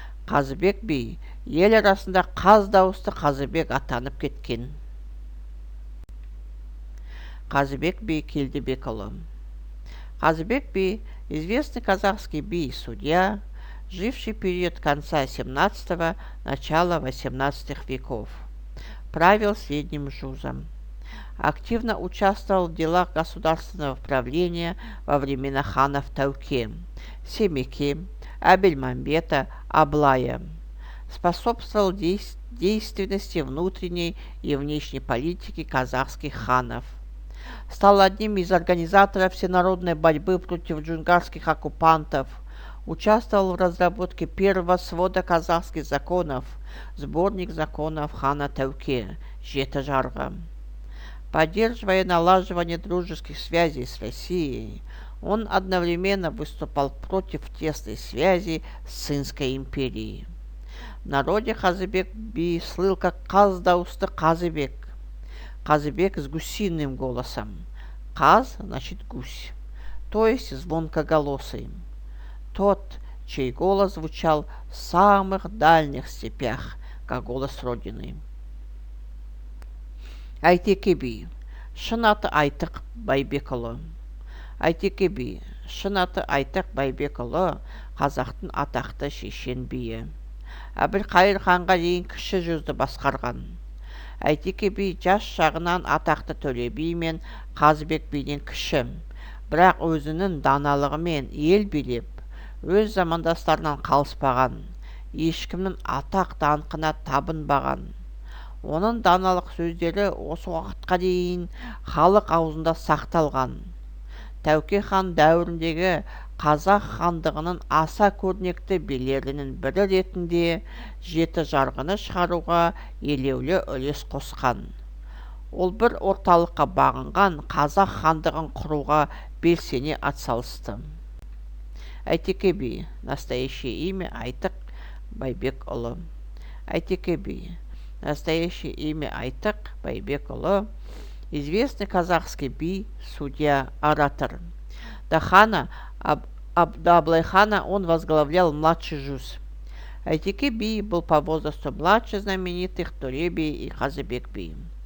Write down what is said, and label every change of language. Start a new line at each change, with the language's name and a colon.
Kazakh: Қазыбек би ел арасында қаз дауысты Қазыбек атанып кеткен.
Russian: Қазыбек би Келдібекұлы. Қазыбек би – известный казахский би, судья, живший в период конца XVII – начала XVIII веков. Правил средним жузом. Активно участвовал в делах государственного правления во времена ханов Тәуке, Семеке, Абельмамбета Аблая. Способствовал действенности внутренней и внешней политики казахских ханов. Стал одним из организаторов всенародной борьбы против джунгарских оккупантов, участвовал в разработке первого свода казахских законов, сборник законов хана Тәуке, Жеті жарғы. Поддерживая налаживание дружеских связей с Россией, он одновременно выступал против тесной связи с Цинской империей. В народе Қазыбек би слыл как Қаз дауысты Қазыбек. Қазыбек с гусиным голосом. Қаз значит гусь, то есть звонкоголосый. Тот, чей голос звучал в самых дальних степях, как голос Родины.
Kazakh: Айтеке би, шын аты Айтық Байбекұлы. Айтеке би, шын аты Айтық Байбекұлы, қазақтың атақты шешен биі. Әбілқайыр ханға дейін кіші жүзді басқарған. Айтеке би жас жағынан атақты Төле би мен Қазыбек биден кіші, бірақ өзінің даналығымен ел билеп, өз замандастарынан қалыспаған, ешкімнің атақ даңқына табынбаған. Оның даналық сөздері осы уақытқа дейін халық аузында сақталған. Тәуке хан дәуіріндегі қазақ хандығының аса көрнекті билерінің бірі ретінде Жеті жарғыны шығаруға елеулі үлес қосқан. Ол бір орталыққа бағынған қазақ хандығын құруға белсене атсалысты.
Russian: Айтеке би, настоящее имя Айтық Байбекұлы. Айтеке би, настоящее имя Айтық Байбекұлы, известный казахский би, судья, оратор. До Аблайхана он возглавлял младший жуз. Айтеке би был по возрасту младше знаменитых Төле би и Қазыбек би.